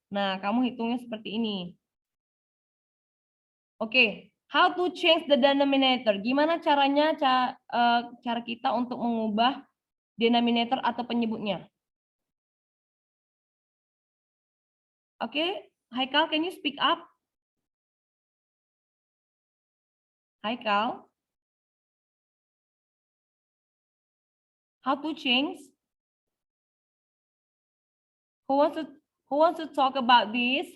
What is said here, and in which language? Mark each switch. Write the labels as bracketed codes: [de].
[id] Nah, kamu hitungnya seperti ini. [en] Oke, how to change the denominator? [id] Gimana caranya cara kita untuk mengubah denominator atau penyebutnya? [en] Oke, Haikal, can you speak up? Haikal? How to change? Who wants to talk about this?